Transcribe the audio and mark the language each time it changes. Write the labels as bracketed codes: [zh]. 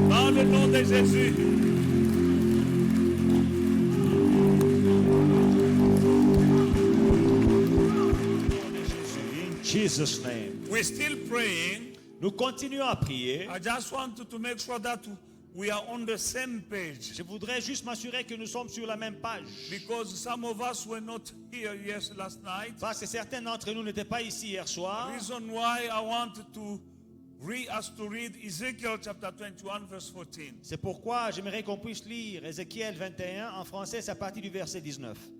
[fr] le nom de Jésus. [en] In Jesus' name. We're still praying. [fr] Nous continuons à prier. [en] I just want to make sure that we are on the same page. [fr] Je voudrais juste m'assurer que nous sommes sur la même page. [en] Because some of us were not here last night. [fr] Parce que certains d'entre nous n'étaient pas ici hier soir. [en] Reason why I want to read Ezekiel chapter 21 verse 14. [fr] C'est pourquoi j'aimerais qu'on puisse lire Ézéchiel 21 en français, c'est à partir du verset 19.